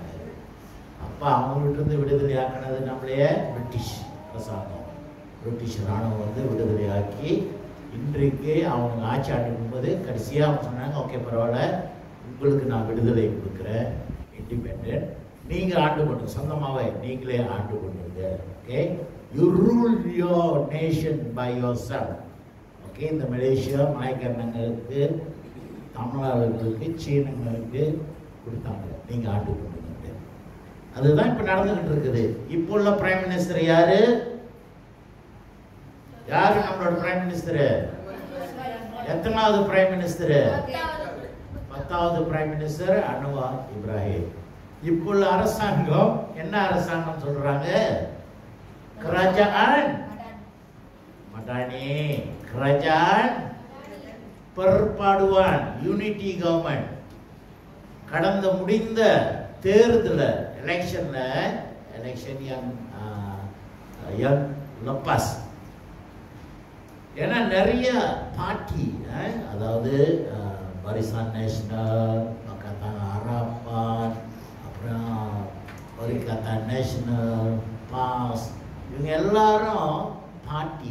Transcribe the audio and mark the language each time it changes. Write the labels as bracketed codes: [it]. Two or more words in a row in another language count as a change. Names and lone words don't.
[ta] அப்போ அவங்கள்ட்ட இருந்து விடுதலை ஆக்கினது நம்மளைய பிரிட்டிஷ் அரசாங்கம், பிரிட்டிஷ் ராணுவம் வந்து விடுதலை ஆக்கி இன்றைக்கு அவங்க ஆட்சி ஆண்டிருக்கும் போது கடைசியாக அவங்க சொன்னாங்க, ஓகே பரவாயில்ல, உங்களுக்கு நான் விடுதலை கொடுக்குறேன், இண்டிபெண்டன்ட், நீங்கள் ஆண்டு பண்ணுங்க, சொந்தமாகவே நீங்களே ஆண்டு பண்ணுங்க. ஓகே, [en] You rule your nation by yourself. [ta] ஓகே, இந்த மலேசியா மலைக்கரணங்களுக்கு, தமிழர்களுக்கு, சீனங்களுக்கு கொடுத்தாங்க, நீங்கள் ஆண்டு பண்ணுங்க. அதுதான் இப்போ நடந்துகிட்டு இருக்குது. இப்போ உள்ள [en] prime minister [ta] யாரு? யாரு நம்மளோட [en] prime minister? [ta] எத்தனாவது [en] prime minister? [ta] 10வது [en] prime minister [ta] அன்வார் இப்ராஹிம். இப்போ உள்ள அரசாங்கம் என்ன அரசாங்கம் சொல்றாங்க? [ms] kerajaan Madani, kerajaan perpaduan, [en] unity government. [ta] கடந்த முடிந்த தேர்தல் எலெக்ஷன் [ms] yang lepas, [ta] ஏன்னா நிறைய பார்ட்டி, அதாவது பரிசான் நேஷனல், பக்கத்தான் ஹராப்பான், அப்புறம் பரிகத்தான் நேஷனல், பாஸ், இவங்க எல்லாரும் பார்ட்டி.